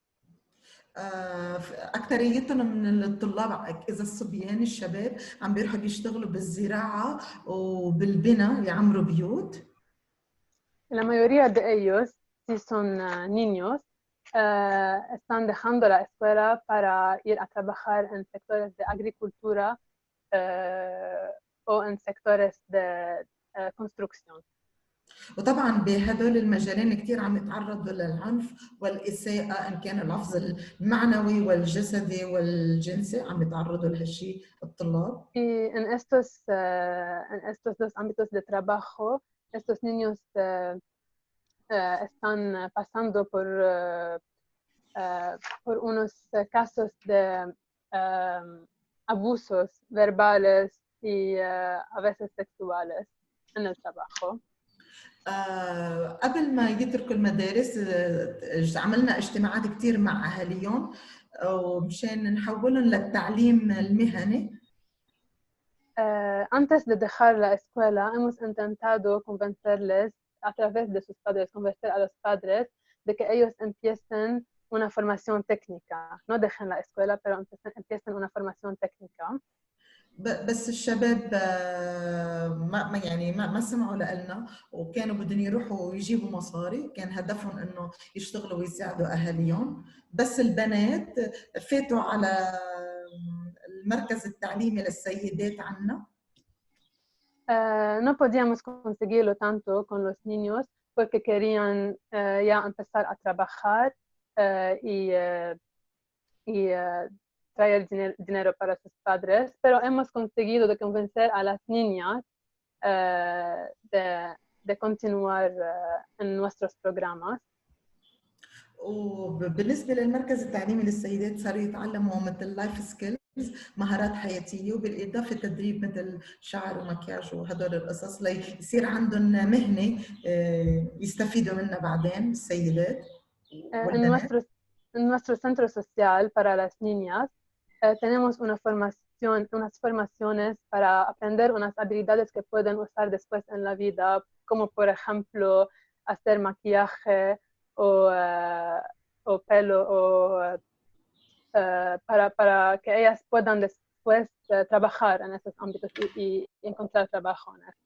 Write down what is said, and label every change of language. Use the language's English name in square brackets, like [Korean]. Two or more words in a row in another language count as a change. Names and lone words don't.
[Arabic] أكثريتهم من الطلاب إذا الصبيان الشباب عم بيروحوا بيشتغلوا بالزراعة وبالبناء يعمروا بيوت. [Spanish] La mayoría de ellos, si son niños, están dejando la escuela para ir a trabajar en sectores de agricultura o en sectores de construcción. [Arabic] وطبعا بهدول المجالين كثير عم يتعرضوا للعنف والإساءة، إن كان اللفظ المعنوي والجسدي والجنسي عم يتعرضوا لهالشيء الطلاب. [Spanish] Y en estos dos ámbitos de trabajo, estos niños están pasando por unos casos de abusos verbales y a veces sexuales en el trabajo. [Arabic] قبل ما يتركوا المدارس عملنا اجتماعات كتير مع أهاليهم ومشان نحولهم للتعليم المهني. [Spanish] Antes de dejar la escuela, hemos intentado convencerles a través de sus padres, convencer a los padres de que ellos empiecen una formación técnica. No dejen la escuela, pero empiecen una formación técnica. [Arabic] بس الشباب ما سمعوا لنا وكانوا بدهم يروحوا ويجيبوا مصاري، كان هدفهم انه يشتغلوا ويساعدوا اهاليهم. بس البنات فاتوا على المركز التعليمي للسيدات عنا. [Spanish] No podíamos conseguirlo tanto con los niños porque querían ya empezar a trabajar y traer dinero para sus padres, pero hemos conseguido de convencer a las niñas de continuar en nuestros programas. [Arabic] وبالنسبة للمركز التعليمي للسيدات صاروا يتعلموا مثل [English] life skills, [Arabic] مهارات حياتية، وبالإضافة تدريب مثل شعر ومكياج وهدول القصص ليصير عندهم مهنة يستفيدوا منها بعدين السيدات والبنات. [Spanish] En nuestro centro social para las niñas tenemos unas formaciones para aprender unas habilidades que pueden usar después en la vida, como por ejemplo hacer maquillaje o pelo, para que ellas puedan después trabajar en esos ámbitos y encontrar trabajo en esto.